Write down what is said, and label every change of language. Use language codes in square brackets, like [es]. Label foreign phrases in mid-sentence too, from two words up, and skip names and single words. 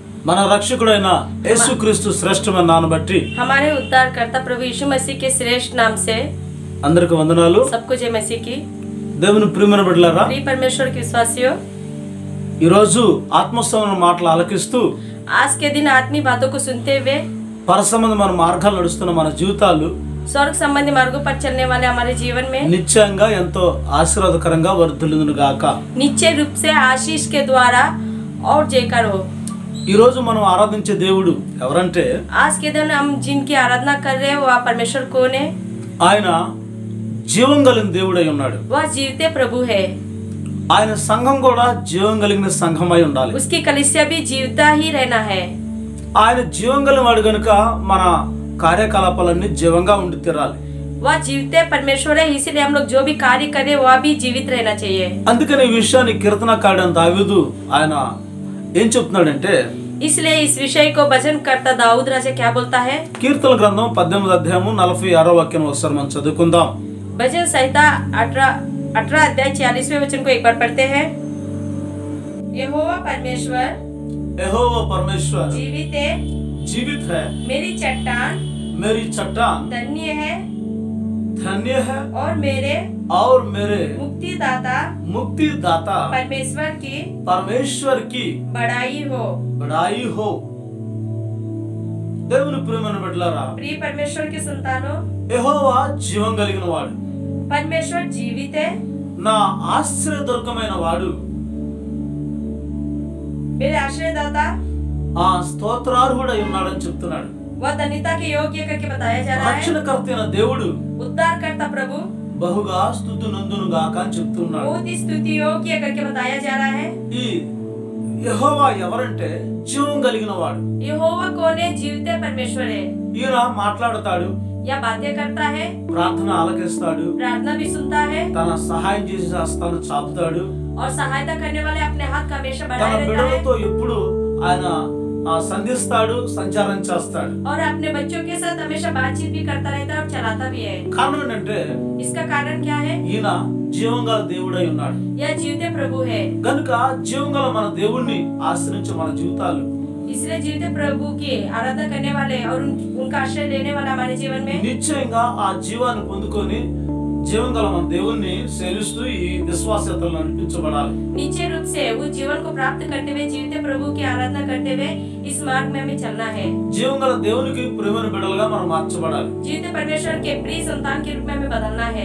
[te] మన రక్షకుడైన యేసుక్రీస్తు శ్రేష్టమైన నామమును బట్టి [hi] हमारे उद्धारकर्ता प्रभु यीशु मसीह के श्रेष्ठ नाम से [te] అందరికి వందనాలు। [hi] सबको जय मसीह की। [te] దేవుని ప్రియమైన బిడ్డలారా, [hi] प्रिय परमेश्वर के विश्वासियों, [te] ఈ రోజు ఆత్మస్థమైన మాటలు ఆలకిస్తూ [hi] आज के दिन आत्मीय बातों को सुनते हुए [te] పరసంబంధమైన మార్గాలు నడుస్తున్న మన జీవితాలు [hi] स्वर्ग संबंधी मार्गों पर चलने वाले हमारे जीवन में [te] నిత్యంగా ఎంతో ఆశీర్వాదకరంగా వర్ధిల్లును గాక। [hi] निश्चय रूप से आशीष के द्वारा और जयकार हो। [te] ఈ రోజు మనం ఆరాధించే దేవుడు ఎవరంటే, [hi] आज के दिन हम जिनकी आराधना कर रहे हैं वह परमेश्वर कौन है? [te] ఆయన జీవం కలిగిన దేవుడై ఉన్నాడు। [hi] वह जीवते प्रभु है। [te] ఆయన సంఘం కూడా జీవం కలిగిన సంఘమై ఉండాలి। [hi] उसकी कलीसिया भी जीवता ही रहना है। [te] ఆయన జీవం కలిగిన వాడు గనుక మన కార్యకలాపాలన్నీ జీవంగా ఉండి తీరాలి। [hi] वह जीवते परमेश्वर है, इसीलिए हम लोग जो भी कार्य करें वह भी जीवित रहना चाहिए। [te] అందుకని ఈ విషయాన్ని కీర్తనకారుడైన దావీదు ఆయన ఏం చెప్తున్నాడంటే, [hi] इसलिए इस विषय को भजन करता दाऊद राजा क्या बोलता है? [te] కీర్తన గ్రంథం 18వ అధ్యాయము 46వ వాక్యం ఒకసారి మనం చదువుకుందాం। [hi] भजन संहिता 18 अध्याय 46वें वचन को एक बार पढ़ते हैं। यहोवा परमेश्वर जीवित है, मेरी चट्टान धन्य है और मेरे मुक्तिदाता परमेश्वर की बड़ाई हो। [te] దేవుని ప్రియమైన బిడ్డలారా, [hi] प्रिय परमेश्वर के संतानों, [te] యెహోవా జీవం కలిగిన వాడు, [hi] परमेश्वर जीवित है, [te] నా ఆశ్రయదుర్గమైన వాడు, [hi] मेरे आश्रयदाता, [te] ఆ స్తోత్రార్హుడై ఉన్నాడని చెప్తున్నాడు। [hi] वह धन्यता के योग्य करके बताया जा रहा है। [te] రక్షణకర్త అయిన దేవుడు [hi] उद्धारकर्ता प्रभु [te] బహుగా స్తుతినందును గాక అని చెప్తున్నాడు। [hi] बहुत ही स्तुति योग्य करके बताया जा रहा है। [te] ఈ యెహోవా ఎవరంటే జీవం కలిగిన వాడు। [hi] यहोवा कौन है? जीवते परमेश्वर है। [te] ఈయన మాట్లాడతాడు, [hi] यह बातें करता है, [te] ప్రార్థన ఆలకిస్తాడు, [hi] प्रार्थना भी सुनता है [te] తన సహాయం చేసి హస్తాన్ని చాపుతాడు, [hi] और सहायता करने वाले अपने हाथ का हमेशा [te] తన [hi] बढ़ाए रहता है [te] బిడ్డలతో ఎప్పుడు ఆయన సంధిస్తాడు, సంచారం చేస్తాడు। [hi] और अपने बच्चों के साथ हमेशा बातचीत भी करता रहता है और चलाता भी है। [te] కారణం ఏంటంటే [hi] इसका कारण क्या है? [te] ఈయన జీవం గల దేవుడై ఉన్నాడు [hi] यह जीवते प्रभु है। [te] గనుక జీవం గల మన దేవుణ్ణి ఆశ్రయించే మన జీవితాలు [hi] इसलिए जीवते प्रभु की आराधना करने वाले और उनका आश्रय लेने वाला हमारे जीवन में [te] నిశ్చయంగా ఆ జీవాన్ని పొందుకొని జీవం గల మన దేవుణ్ణి సేవిస్తూ ఈ విశ్వాసతలను నడిపించబడాలి। [hi] निश्चय रूप से उस जीवन को प्राप्त करते हुए जीवते प्रभु की आराधना करते हुए इस मार्ग में हमें चलना है। [te] జీవం గల దేవునికి ప్రియమైన బిడ్డలుగా మనం మార్చబడాలి। [hi] जीवते परमेश्वर के प्रिय संतान के रूप में हमें बदलना है।